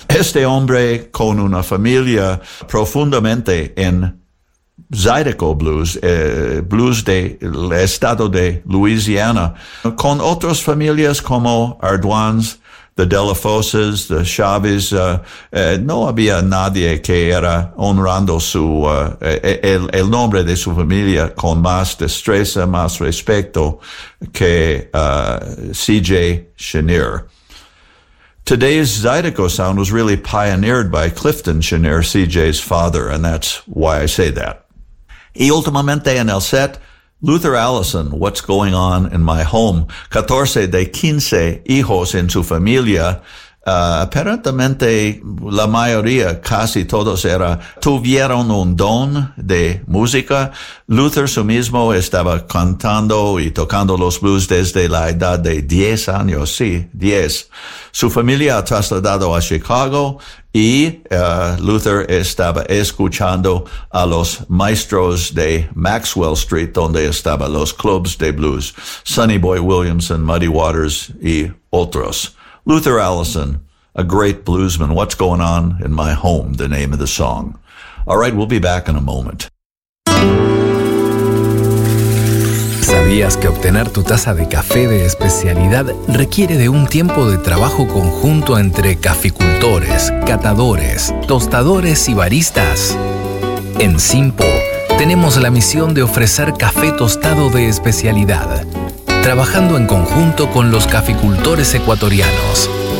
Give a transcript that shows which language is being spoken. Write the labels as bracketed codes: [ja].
[es] Este hombre con una familia profundamente en Zydeco blues, blues de el estado de Louisiana, con otras familias como Arduans, the Delafoses, the Chavez, no había nadie que era honrando su el nombre de su familia con más destreza, más respeto que CJ Chenier. [en] Today's Zydeco sound was really pioneered by Clifton Chenier, CJ's father, and that's why I say that. [es] Y últimamente en el set, Luther Allison, What's Going On in My Home, 14 de 15 hijos en su familia, aparentemente la mayoría, casi todos, tuvieron un don de música. Luther su mismo estaba cantando y tocando los blues desde la edad de 10 años, sí, 10. Su familia ha trasladado a Chicago y Luther estaba escuchando a los maestros de Maxwell Street, donde estaba los clubs de blues, Sonny Boy Williamson, Muddy Waters y otros. [en] Luther Allison, a great bluesman. What's Going On in My Home, the name of the song. All right, we'll be back in a moment. [es] ¿Sabías que obtener tu taza de café de especialidad requiere de un tiempo de trabajo conjunto entre caficultores, catadores, tostadores y baristas? En Simpo, tenemos la misión de ofrecer café tostado de especialidad, trabajando en conjunto con los caficultores ecuatorianos.